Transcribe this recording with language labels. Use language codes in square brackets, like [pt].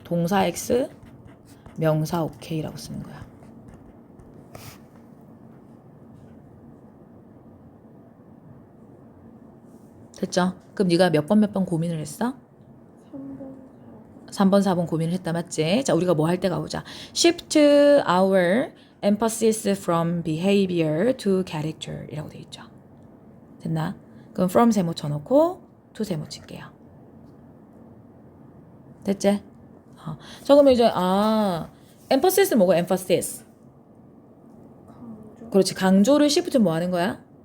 [ko] 동사 X, 명사 OK라고 쓰는 거야. 됐죠? 그럼 네가 몇 번 고민을 했어? 3번, 4번 고민을 했다 맞지? 자, 우리가 뭐 할 때 가보자. [en] Shift our emphasis from behavior to character [ko] 이라고 돼 있죠. 됐나? 그럼 from 세모 쳐놓고 to 세모 칠게요. 됐지? 자, 그러면 이제 emphasis 뭐고 emphasis? 강조. 그렇지. 강조를 shift 뭐 하는 거야?